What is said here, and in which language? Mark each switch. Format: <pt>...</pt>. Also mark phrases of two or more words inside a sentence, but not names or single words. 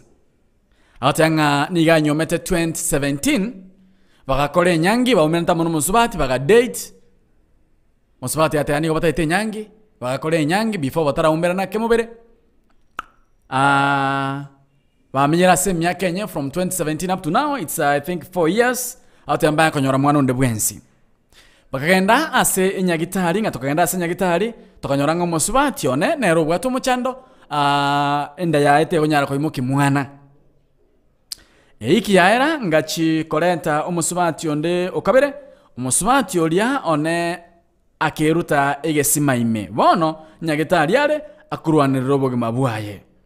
<guz>Atanga niga nyomete 2017 bakakore nyangi baumenta mono musubati baka date musubati atani ko batete nyangi bakakore nyangi before batara umbera na kemubere bamenyera se myaka enye</guz> <en>from 2017 up to now. It's I think 4 years</en> <guz>atamba konyora mwana onde bwensi bakagenda ase enyagitari ngatokagenda ase enyagitari tokanyora ngo musubati one nero bwato muchando enda yaete onyara ko imuki mwana Eiki yaera ngachi korenta umusubati onde okabere umusubati olia one akeruta egesima ime bono nyagitari yale akurwanirira obogima bwaye</guz>